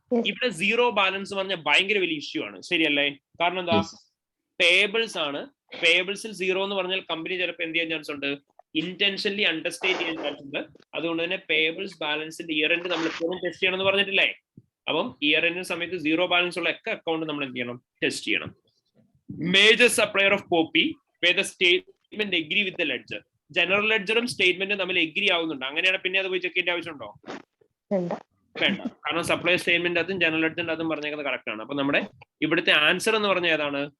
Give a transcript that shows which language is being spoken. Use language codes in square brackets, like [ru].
[ml] ഇവിടെ 0 ബാലൻസ് പറഞ്ഞ ഭയങ്കര വലിയ ഇഷ്യൂ ആണ്, ശരിയല്ലേ? കാരണം എന്താ? പേബിൾസ് ആണ്. പേബിൾസിൽ 0 എന്ന് പറഞ്ഞാൽ കമ്പനി ചിലപ്പോൾ എന്ത് ചെയ്യാൻ ചാൻസ് ഉണ്ട്? ഇന്റൻഷനലി അണ്ടർസ്റ്റേറ്റ് ചെയ്യാൻ ചാൻസ് ഉണ്ട്. അതുകൊണ്ട് തന്നെ പേബിൾസ് ബാലൻസിന്റെ ഇയർ എൻഡ് നമ്മൾ എപ്പോഴും ടെസ്റ്റ് ചെയ്യണം എന്ന് പറഞ്ഞിട്ടില്ലേ? അപ്പം ഇയർ എൻഡിന് സമയത്ത് 0 ബാലൻസ് ഉള്ള ഒക്കെ അക്കൗണ്ട് നമ്മൾ എന്ത് ചെയ്യണം? ടെസ്റ്റ് ചെയ്യണം. [en] Major supplier of poppy where the statement agree with the ledger. [ml] General ലെഡ്ജറും സ്റ്റേറ്റ്മെന്റും തമ്മിൽ എഗ്രി ആവുന്നുണ്ട്. അങ്ങനെയാണ് പിന്നെ അത് പോയി ചെക്ക് ചെയ്യേണ്ട ആവശ്യമുണ്ടോ? വേണ്ട. കാരണം സപ്ലൈ സ്റ്റേറ്റ്മെന്റ് അതും ജനറൽ ലെഡ്ജറിന്റെ അതും പറഞ്ഞേക്കുന്നത് കറക്റ്റ് ആണ്. അപ്പൊ നമ്മുടെ ഇവിടുത്തെ ആൻസർ എന്ന് പറഞ്ഞ ഏതാണ്?